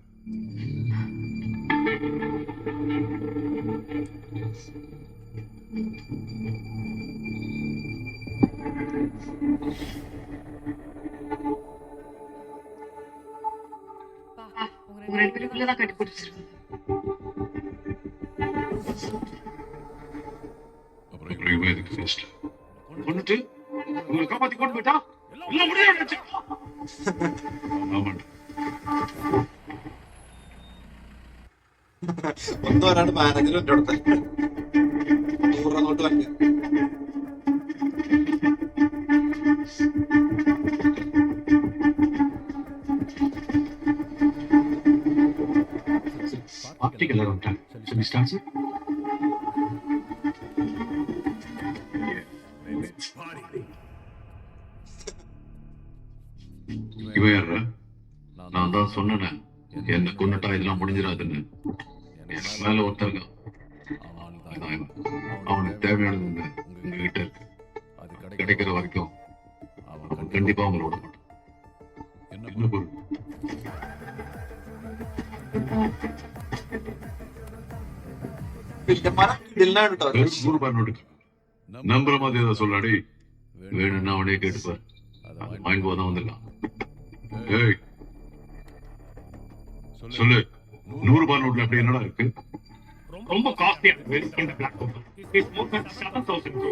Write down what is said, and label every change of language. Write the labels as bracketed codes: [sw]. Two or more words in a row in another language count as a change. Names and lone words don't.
[ta] உங்க 2 பேருக்குள்ளதான் கட்டி பிடிச்சிருக்கு. அப்புறம் இவங்க எதுக்கு ஃபேஸ்ட்ல கொண்டுட்டு உங்களை காப்பாத்தி கொண்டு போயிட்டா இல்ல முடியாது. ஆமாண்டா, [ml] ഒന്നും വരാണ്ട് മാനേജർ എന്റെ അടുത്ത് 100 രൂപ നോട്ട് വാങ്ങി. [ta] பார்ட்டிக்கு எல்லாரும் வந்துட்டாங்க. [en] So we start, sir? [ta] இவன் யாரா? நான் தான் சொன்னேன் என்ன கொண்டுட்டா இதெல்லாம் முடிஞ்சிடாதுன்னு. எனக்கு மேல ஒருத்தருங்க, அவனுக்கு தேவையானது உங்ககிட்ட இருக்கு. அது கிடைக்கிற வரைக்கும் அவன் கண்டிப்பா அவங்கள விட மாட்டான். என்ன பொருள்? [ml] വില്ലന്മാരെ കിടിലനാണ് കേട്ടോ. [ta] 100 ரூபாய் நோட்டு நம்புற மாதிரி ஏதாவது சொல்லாடி. வேணும்னா அவனே கேட்டுப்பார். அது வாங்கிட்டு போதான் வந்திருக்கான். ஏய் சொல்லு, 100 ரூபாய் நோட்ல அப்படி என்னடா இருக்கு? ரொம்ப காஸ்ட்லியா இருக்கு இந்த பிளாக் கோட். [en] it's more than 7000 bro.